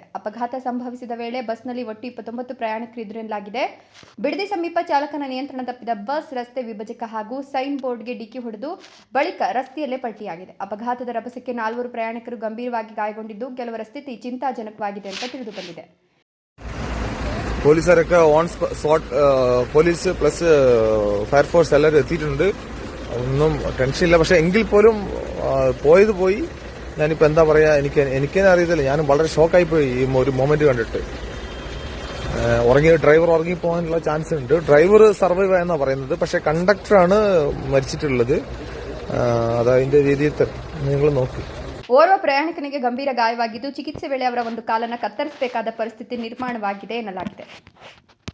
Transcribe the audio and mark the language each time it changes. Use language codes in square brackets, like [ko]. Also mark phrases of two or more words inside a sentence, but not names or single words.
[kn] ಅಪಘಾತ ಸಂಭವಿಸಿದ ವೇಳೆ ಬಸ್ನಲ್ಲಿ ಒಟ್ಟು 29 ಪ್ರಯಾಣಿಕರಿದ್ದರು ಎನ್ನಲಾಗಿದೆ. ಬಿಡದಿ ಸಮೀಪ ಚಾಲಕನ ನಿಯಂತ್ರಣ ತಪ್ಪಿದ ಬಸ್ ರಸ್ತೆ ವಿಭಜಕ ಹಾಗೂ ಸೈನ್ ಬೋರ್ಡ್ಗೆ ಡಿಕ್ಕಿ ಹೊಡೆದು ಬಳಿಕ ರಸ್ತೆಯಲ್ಲೇ ಪಲ್ಟಿಯಾಗಿದೆ. ಅಪಘಾತದ ರಭಸಕ್ಕೆ 4 ಪ್ರಯಾಣಿಕರು ಗಂಭೀರವಾಗಿ ಗಾಯಗೊಂಡಿದ್ದು, ಕೆಲವರ ಸ್ಥಿತಿ ಚಿಂತಾಜನಕವಾಗಿದೆ ಅಂತ ತಿಳಿದುಬಂದಿದೆ. [ml] പോലീസുകാരൊക്കെ [en] on spot police plus fire force [ml] എല്ലാവരും എത്തിയിട്ടുണ്ട്. ഒന്നും ടെൻഷനില്ല. പക്ഷെ എങ്കിൽ പോലും പോയത് പോയി. ഞാനിപ്പോൾ എന്താ പറയാ, എനിക്കേ അറിയത്തില്ല. ഞാൻ വളരെ ഷോക്കായിപ്പോയി ഈ ഒരു മൊമെന്റ് കണ്ടിട്ട്. ഡ്രൈവർ ഉറങ്ങിപ്പോകാനുള്ള ചാൻസ് ഉണ്ട്. ഡ്രൈവർ സർവൈവ് ആയെന്നാണ് പറയുന്നത്. പക്ഷെ കണ്ടക്ടറാണ് മരിച്ചിട്ടുള്ളത്. അതതിന്റെ രീതിയിൽ നിങ്ങൾ നോക്കി. [kn] ಓರ್ವ ಪ್ರಯಾಣಿಕನಿಗೆ ಗಂಭೀರ ಗಾಯವಾಗಿದ್ದು, ಚಿಕಿತ್ಸೆ ವೇಳೆ ಅವರ ಒಂದು ಕಾಲನ್ನು ಕತ್ತರಿಸಬೇಕಾದ ಪರಿಸ್ಥಿತಿ ನಿರ್ಮಾಣವಾಗಿದೆ ಎನ್ನಲಾಗಿದೆ.